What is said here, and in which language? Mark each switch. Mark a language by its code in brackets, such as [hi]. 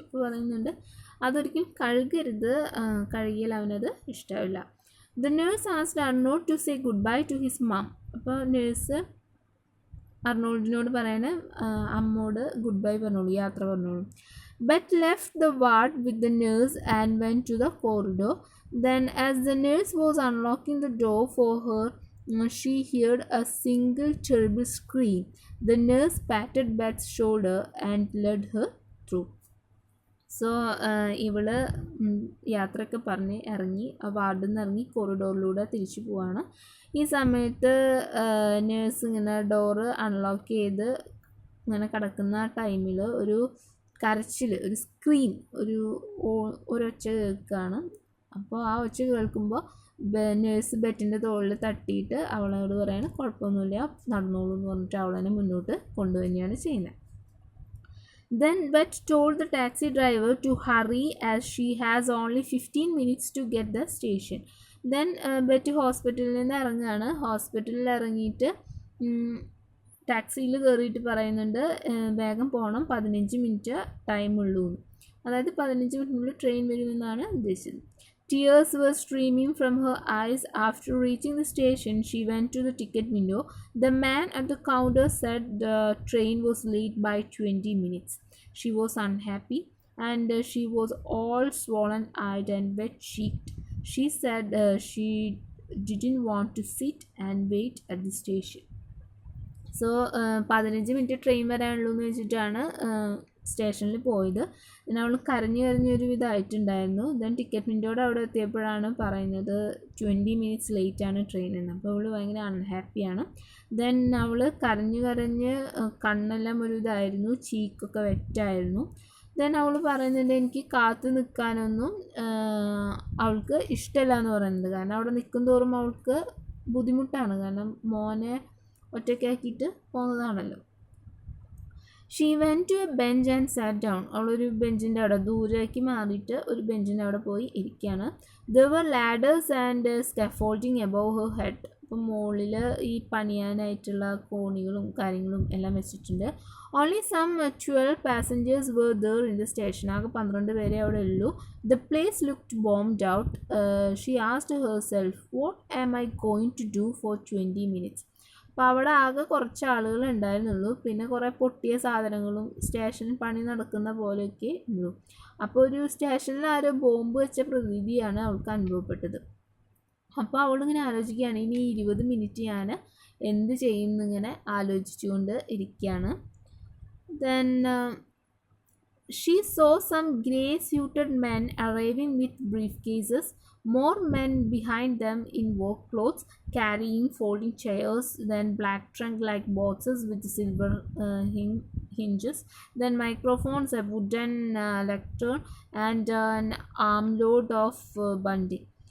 [ml] അപ്പോൾ പറയുന്നുണ്ട് അതൊരിക്കലും കഴുകിയാൽ അവനത് ഇഷ്ടമില്ല. [en] The nurse asked Arnold to say good bye to his mum. [ml] അപ്പോൾ നേഴ്സ് അർണോൾഡിനോട് പറയണ അമ്മോട് ഗുഡ് ബൈ പറഞ്ഞോളൂ, യാത്ര പറഞ്ഞോളൂ. [en] But left the ward with the nurse and went to the corridor. Then as the nurse was unlocking the door for her, she heard a single terrible scream. The nurse patted Beth's shoulder and led her through. [ml] So ഇവള് യാത്രയൊക്കെ പറഞ്ഞ് ഇറങ്ങി, വാർഡിൽ നിന്ന് ഇറങ്ങി കോറിഡോറിലൂടെ തിരിച്ചു പോവാണ്. ഈ സമയത്ത് നേഴ്സ് ഇങ്ങനെ ഡോറ് അൺലോക്ക് ചെയ്ത് ഇങ്ങനെ കിടക്കുന്ന ടൈമിൽ ഒരു കരച്ചിൽ, ഒരു സ്ക്രീം, ഒരൊച്ച കേൾക്കുകയാണ്. അപ്പോൾ ആ ഒച്ച കേൾക്കുമ്പോൾ നേഴ്സ് ബെറ്റിൻ്റെ തോളിൽ തട്ടിയിട്ട് അവളോട് പറയാണ് കുഴപ്പമൊന്നുമില്ല നടന്നോളൂ എന്ന് പറഞ്ഞിട്ട് അവളെ മുന്നോട്ട് കൊണ്ടുവരികയാണ് ചെയ്യുന്നത്. [en] Then Bet told the taxi driver to hurry as she has only 15 minutes to get the station. [ml] Then Bet ഹോസ്പിറ്റലിൽ നിന്ന് ഇറങ്ങുകയാണ്. ഹോസ്പിറ്റലിൽ ഇറങ്ങിയിട്ട് ടാക്സിയിൽ കയറിയിട്ട് പറയുന്നുണ്ട് വേഗം പോകണം, 15 മിനിറ്റ് ടൈമുള്ളൂ എന്ന്. അതായത് 15 മിനിറ്റിനുള്ളിൽ ട്രെയിൻ വരുമെന്നാണ് ഉദ്ദേശിച്ചത്. [en] Tears were streaming from her eyes. After reaching the station, she went to the ticket window. The man at the counter said the train was late by 20 minutes. She was unhappy and she was all swollen-eyed and wet-cheeked. She said she didn't want to sit and wait at the station. [ml] So 15 minute train വരാനുള്ളൂ എന്ന് വെച്ചിട്ടാണ് സ്റ്റേഷനിൽ പോയത്. പിന്നെ അവൾ കരഞ്ഞൊരു ഇതായിട്ടുണ്ടായിരുന്നു. Then ticket വിൻഡോയുടെ അവിടെ എത്തിയപ്പോഴാണ് പറയുന്നത് 20 minutes ലേറ്റാണ് train എന്ന്. അപ്പോൾ അവൾ ഭയങ്കര അൺഹാപ്പിയാണ്. ദെൻ അവൾ കരഞ്ഞ് കണ്ണെല്ലാം ഒരു ഇതായിരുന്നു, ചീക്കൊക്കെ വെറ്റായിരുന്നു. ദെൻ അവൾ പറയുന്നുണ്ട് എനിക്ക് കാത്തു നിൽക്കാനൊന്നും അവൾക്ക് ഇഷ്ടമല്ല എന്ന് പറയുന്നത്. കാരണം അവിടെ നിൽക്കും തോറും അവൾക്ക് ബുദ്ധിമുട്ടാണ്, കാരണം മോനെ ഒറ്റയ്ക്കാക്കിയിട്ട് പോകുന്നതാണല്ലോ. [en] She went to a bench and sat down. [ml] അവളൊരു ബെഞ്ചിൻ്റെ അവിടെ ദൂരേക്ക് മാറിയിട്ട് ഒരു ബെഞ്ചിൻ്റെ അവിടെ പോയി ഇരിക്കുകയാണ്. [en] There were ladders and scaffolding above her head. [ml] അപ്പം മുകളിൽ ഈ പണിയാനായിട്ടുള്ള കോണികളും കാര്യങ്ങളും എല്ലാം വെച്ചിട്ടുണ്ട്. [en] Only some 12 passengers were there in the station. [ml] ആകെ 12 പേരെ അവിടെ ഉള്ളൂ. [en] The place looked bombed out. She asked herself, what am I going to do for 20 minutes? [ml] അപ്പോൾ അവിടെ ആകെ കുറച്ച് ആളുകൾ ഉണ്ടായിരുന്നുള്ളൂ. പിന്നെ കുറേ പൊട്ടിയ സാധനങ്ങളും സ്റ്റേഷനിൽ പണി നടക്കുന്ന പോലെയൊക്കെ ഉള്ളൂ. അപ്പോൾ ഒരു സ്റ്റേഷനിൽ ആരോ ബോംബ് വെച്ച പ്രതീതിയാണ് അവൾക്ക് അനുഭവപ്പെട്ടത്. അപ്പോൾ അവളിങ്ങനെ ആലോചിക്കുകയാണ്, ഇനി 20 മിനിറ്റ് ഞാൻ എന്ത് ചെയ്യും എന്നിങ്ങനെ ആലോചിച്ചുകൊണ്ട് ഇരിക്കുകയാണ്. [en] Then she saw some grey-suited men arriving with briefcases, more men behind them in work clothes, carrying folding chairs, then black trunk-like boxes with silver hinges, then microphones, a wooden lectern, and an armload of bunding.